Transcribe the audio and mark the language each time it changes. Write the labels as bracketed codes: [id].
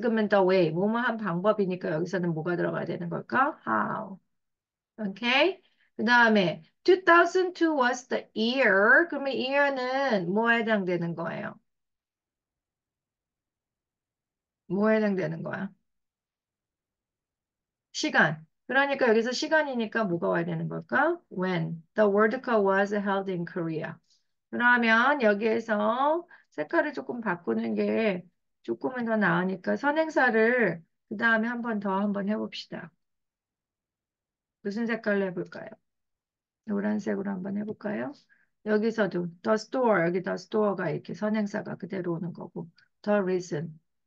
[ko] 그러면 the way, 뭐뭐 한 방법이니까 여기서는 뭐가 들어가야 되는 걸까? [en] How. Okay? [ko] 그 다음에 [en] 2002 was the year. [ko] 그러면 year는 뭐에 해당되는 거예요? 뭐에 해당되는 거야? 시간. 그러니까 여기서 시간이니까 뭐가 와야 되는 걸까? [en] When the World Cup was held in Korea. [ko] 그러면 여기에서 색깔을 조금 바꾸는 게 조금은 더 나으니까 선행사를 그 다음에 한번 해봅시다. 무슨 색깔로 해볼까요? 노란색으로 한번 해볼까요? 여기서도 [en] the store, [ko] 여기 the store가 이렇게 선행사가 그대로 오는 거고 [en] the reason.